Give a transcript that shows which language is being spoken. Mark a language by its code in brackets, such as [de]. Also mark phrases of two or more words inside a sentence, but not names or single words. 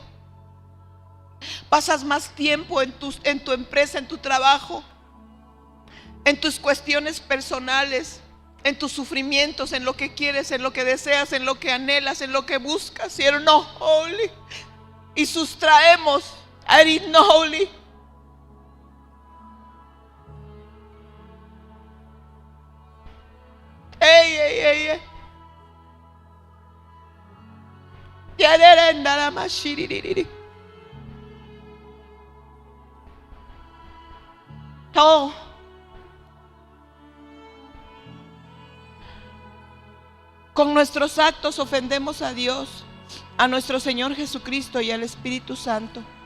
[es] Pasas más tiempo en tu empresa, en tu trabajo, en tus cuestiones personales, en tus sufrimientos, en lo que quieres, en lo que deseas, en lo que anhelas, en lo que buscas. Holy. Y sustraemos holy. Ey, ey, ey, ey. Oh. Con nuestros actos ofendemos a Dios, a nuestro Señor Jesucristo y al Espíritu Santo.